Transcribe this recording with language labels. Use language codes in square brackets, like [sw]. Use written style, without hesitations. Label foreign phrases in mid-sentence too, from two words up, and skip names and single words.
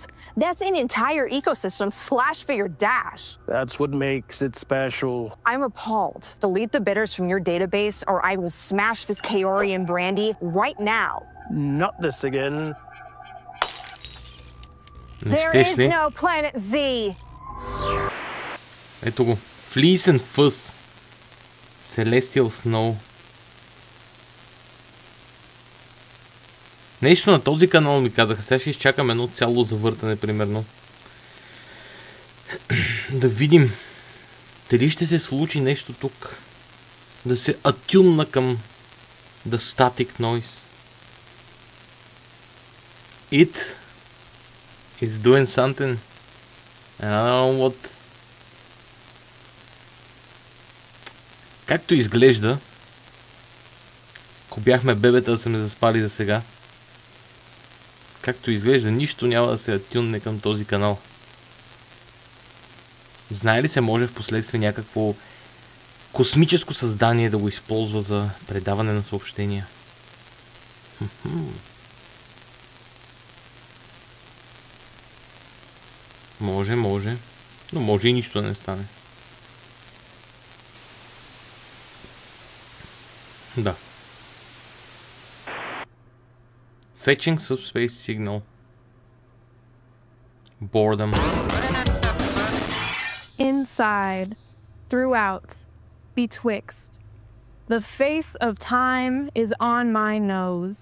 [en] That's an entire ecosystem slashed for your dash. That's what makes it special. I'm appalled. Delete the bitters from your database or I will smash this Kaorian brandy right now. Not this again. There is no Planet Z. [bg] Ето го. [en] Fleece and Fuzz. Celestial Snow. [bg] Нещо на този канал ми казаха. Сега ще изчакам едно цяло завъртане, примерно. Да видим дали ще се случи нещо тук. Да се атюнна към [en] the static noise. It is doing something. And I don't know what. [bg] Както изглежда, ако бяхме бебета да са ме заспали за сега, както изглежда, нищо няма да се атюнне към този канал. Знае ли се, може в последствие някакво космическо създание да го използва за предаване на съобщения? Може. Но може и нищо да не стане. Да. [en] Fetching subspace signal. Boredom. Inside, throughout, betwixt. The face of time is on my nose.